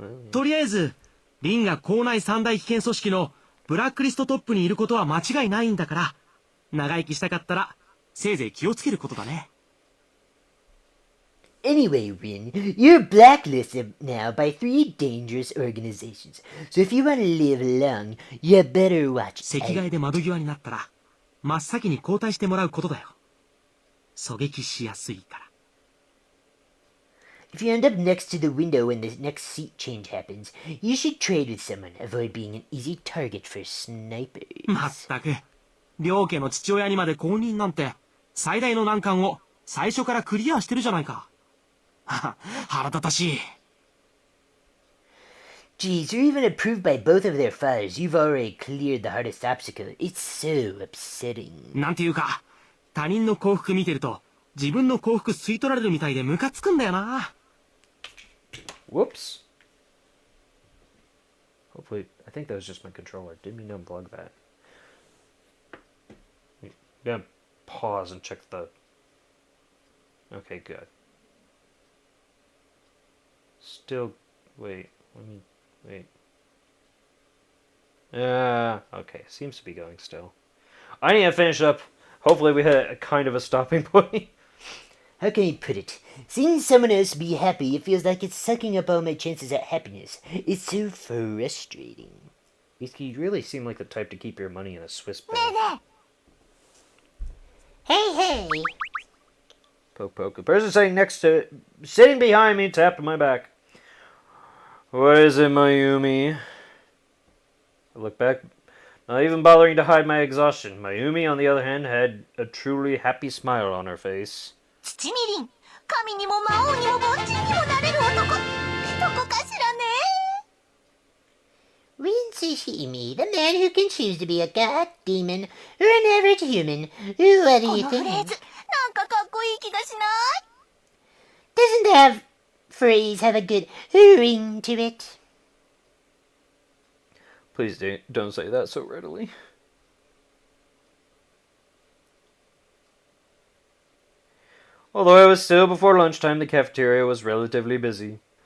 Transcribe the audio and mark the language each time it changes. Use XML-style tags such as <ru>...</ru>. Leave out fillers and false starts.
<ja>とりあえず、リンが校内三大危険組織のブラックリストトップにいることは間違いないんだから、長生きしたかったら、せいぜい気をつけることだね。</ja> <en>Anyway, Rin, you're blacklisted now by 3 dangerous organizations. So if you want to live long, you better watch</en> <ja>席替えで窓際になったら、真っ先に交代してもらうことだよ。狙撃しやすいから。</ja> <en>If you end up next to the window when the next seat change happens, you should trade with someone. Avoid being an easy target for snipers.</en> <ja>まったく、両家の父親にまで公認なんて、最大の難関を最初からクリアしてるじゃないか。腹立たしい。</ja> <en>Geez, you're even approved by both of their fathers. You've already cleared the hardest obstacle. It's so upsetting.</en> <ja>なんていうか、他人の幸福見てると、自分の幸福吸い取られるみたいでムカつくんだよな。</ja> <en>Whoops. Hopefully, I think that was just my controller. Didn't mean to unplug that. I'm gonna pause and check the... Okay, good. Still... Wait. Let me... Wait. Okay. Seems to be going still. I need to finish up. Hopefully we hit a kind of a stopping point. How can I put it? Seeing someone else be happy, it feels like it's sucking up all my chances at happiness. It's so frustrating. You really seem like the type to keep your money in a Swiss bank. Hey! Poke poke. The person sitting behind me tapped my back. What is it, Mayumi? I look back, not even bothering to hide my exhaustion. Mayumi, on the other hand, had a truly happy smile on her face.</en> <ja>七味林、神にも魔王にも凡人にもなれる男。どこかしらね。</ja> <en>Rin Tsushimi, the man who can choose to be a god, demon, or an average human. What do</en> <ja>こ</ja> <en>you</en> <ja>のフレー</ja> <en>think?</en> <ja>ズ、なんかかっこいい気がしない？</ja> <en>Doesn't that phrase have a good ring to it? Please don't say that so readily. Although it was still before lunchtime, the cafeteria was relatively busy.</en>